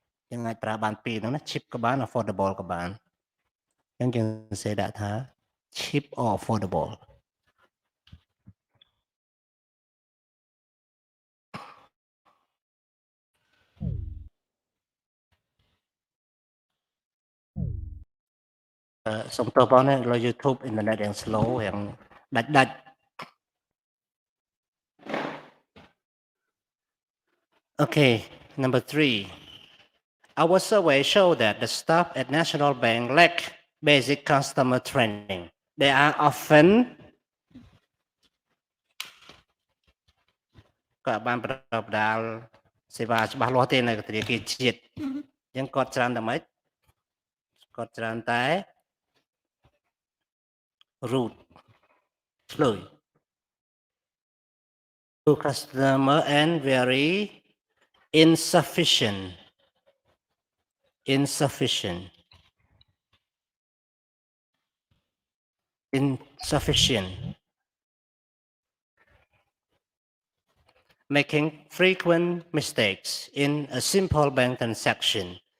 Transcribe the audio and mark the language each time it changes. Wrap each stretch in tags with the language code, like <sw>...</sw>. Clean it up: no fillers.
<km>យើងអាចប្រើបានពីរហ្នឹងណា cheap ក៏បាន affordable ក៏បានអញ្ចឹងយើងសរសេរដាក់ថា</km> <en>cheap or affordable</en> <km>សូមទោសបងណាលើ YouTube អ៊ីនធឺណិតយ៉ាង slow យ៉ាងដាច់</km> <en>Okay, number 3. Our survey showed that the staff at National Bank lack basic customer training. They are often</en> <km>ក៏បានប្រកបដាលសេវាច្បាស់លាស់ទេនៅធនាគារជាតិអញ្ចឹងគាត់ច្រើនតែម៉េចគាត់ច្រើនតែ</km> <en>rude, slowly to customer and very insufficient, insufficient, insufficient, making frequent mistakes in a simple bank transaction.</en>